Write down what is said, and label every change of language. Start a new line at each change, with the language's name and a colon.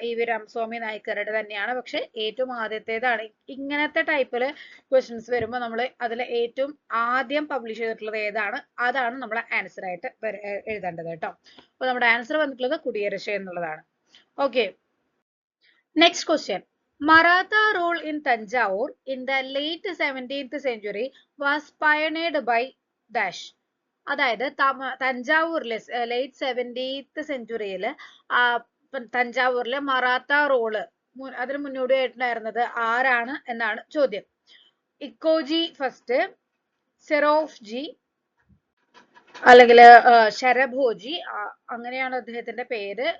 Malayalam: EV Ramaswamy നായ്ക്കരുടെ തന്നെയാണ്. പക്ഷെ ഏറ്റവും ആദ്യത്തേതാണ്. ഇങ്ങനത്തെ ടൈപ്പില് ക്വസ്റ്റ്യൻസ് വരുമ്പോൾ നമ്മൾ അതിൽ ഏറ്റവും ആദ്യം പബ്ലിഷ് ചെയ്തിട്ടുള്ളത് ഏതാണ്, അതാണ് നമ്മുടെ ആൻസർ ആയിട്ട് എഴുതേണ്ടത് കേട്ടോ. അപ്പൊ നമ്മുടെ ആൻസർ വന്നിട്ടുള്ളത് കുടിയരശ് എന്നുള്ളതാണ്. Okay, next question.
English: Maratha rule in Tanjavur in the late 17th century was pioneered by dash.
Malayalam: അതായത് തഞ്ചാവൂരിലെ ലേറ്റ് 17th സെഞ്ചുറിയിൽ തഞ്ചാവൂരിലെ മറാത്ത റോള് അതിന് മുന്നോടിയായിട്ടുണ്ടായിരുന്നത് ആരാണ് എന്നാണ് ചോദ്യം. ഇക്കോജി ഫസ്റ്റ്, സെറോഫ്ജി അല്ലെങ്കിൽ ശരഭോജി, അങ്ങനെയാണ് അദ്ദേഹത്തിന്റെ പേര്.